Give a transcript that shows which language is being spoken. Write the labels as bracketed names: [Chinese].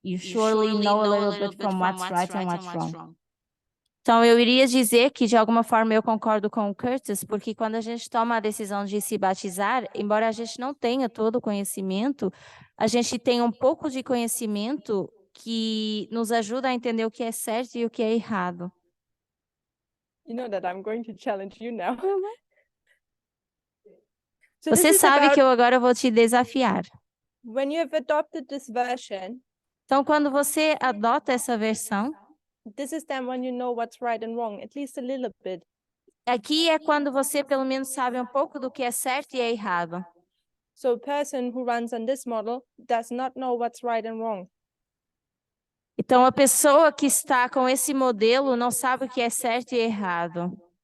[English] You surely know a little bit from what's right and what's wrong. [Portuguese] Então, eu iria dizer que, de alguma forma, eu concordo com o Curtis, porque quando a gente toma a decisão de se batizar, embora a gente não tenha todo o conhecimento, a gente tem um pouco de conhecimento que nos ajuda a entender o que é certo e o que é errado. [English] You know that I'm going to challenge you now. So this [Portuguese] Você [English] is [Portuguese] sabe [English] about [Portuguese] que eu agora vou te desafiar. [English] when you have adopted this version, [Portuguese] Então, quando você adota essa versão, [English] this is then when you know what's right and wrong, at least a little bit. [Portuguese] Aqui é quando você pelo menos sabe um pouco do que é certo e é errado. [English] So a person who runs on this model does not know what's right and wrong. [Portuguese] Então, a pessoa que está com esse modelo não sabe o que é certo e errado.